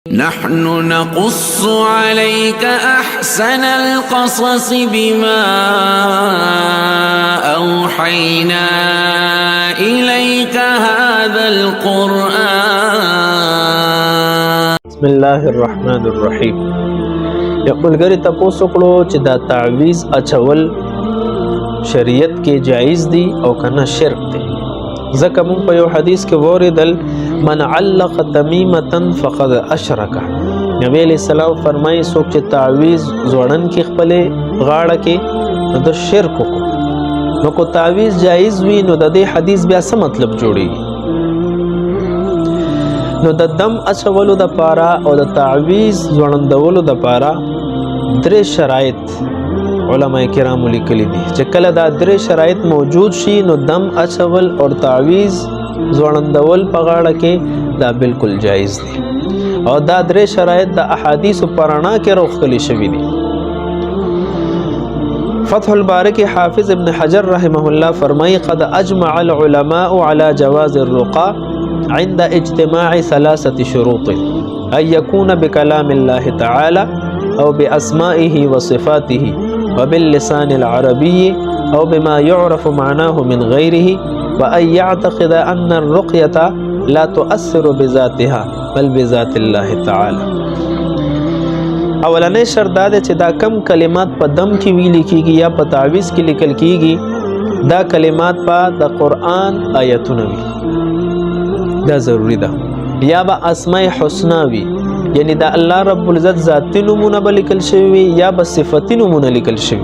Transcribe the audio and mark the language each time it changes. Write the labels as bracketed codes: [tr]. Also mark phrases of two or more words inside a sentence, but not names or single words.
[ar] نحن نقص عليك أحسن القصص بما أوحينا إليك هذا القرآن. بسم الله الرحمن الرحیم. [ps] یو ملګری تاسو کړو چې دا تعویز اچول شریعت کې جایز دي او کنه شرک دي. ځکه مونږ په یو حدیث کې وریدل [ar] من علق تمیمه فقد اشرک. [ps] نبی [ar] علیہ السلام [ps] فرمایي څوک چې تعویز زوړن کې خپل غاړه کې نو د شرک کو نو کو تعویز جایز وي نو د دې حدیث بیا څه مطلب جوړیږي؟ نو د دم اچولو د پاره او د تعویز ځوړندولو د پاره درې شرایط علماء کرام لیکلي دي چې کله دا درې شرایط موجود شي نو دم اچول او تعویز ځوړندول په غاړه کې دا بالکل جایز دي او دا درې شرایط د احادیث پرانا کې راغلي شوي دي. فتح الباری کې حافظ ابن حجر رحمه الله فرمایي [ar] قد اجمع العلماء على جواز الرقى عند اجتماع ثلاثة شروط أن يكون بكلام الله تعالى [ps] أو بأسمائه وصفاته وباللسان العربي أو بما يعرف معناه من غيره وأن يعتقد أن الرقية لا تؤثر بذاتها بل بذات الله تعالى. اولنې شرط دا دی چې دا کم کلمات په دم کې ویل کېږي یا په تعویز کې لیکل کېږي دا کلمات په د قرآن آیتونه وي، دا ضروری ده. یا با [ar] اسماء حسنا [ps] وي، یعنی دا [ar] الله رب العزت [ps] ذاتی نمونه به لیکل شوي یا به صفتی نمونه لیکل شوي.